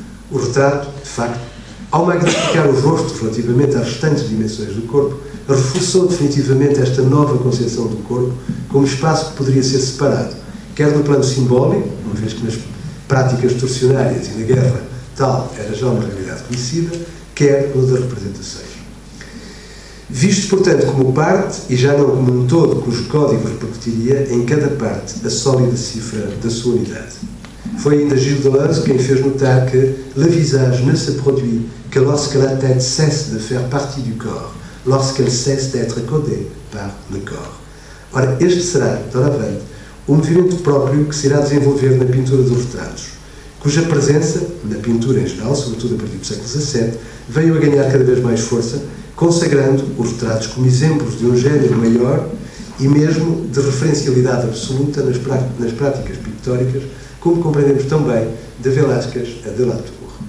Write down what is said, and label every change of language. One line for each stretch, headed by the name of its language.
Portuguese: O retrato, de facto, ao magnificar o rosto relativamente às restantes dimensões do corpo, reforçou definitivamente esta nova concepção do corpo como espaço que poderia ser separado, quer no plano simbólico, uma vez que nas práticas torcionárias e na guerra tal era já uma realidade conhecida, quer no das representações. Visto, portanto, como parte, e já não como um todo, cujo código repercutiria em cada parte a sólida cifra da sua unidade. Foi ainda Gilles Deleuze quem fez notar que
French: le visage ne se produit que lorsque la tête cesse de faire partie du corps, lorsqu'elle cesse d'être codée par le corps.
Portuguese: Ora, este será, doravante, o movimento próprio que se irá desenvolver na pintura dos retratos, cuja presença, na pintura em geral, sobretudo a partir do século XVII, veio a ganhar cada vez mais força, consagrando os retratos como exemplos de um género maior e mesmo de referencialidade absoluta nas práticas pictóricas, como compreendemos também de Velázquez a de Latour.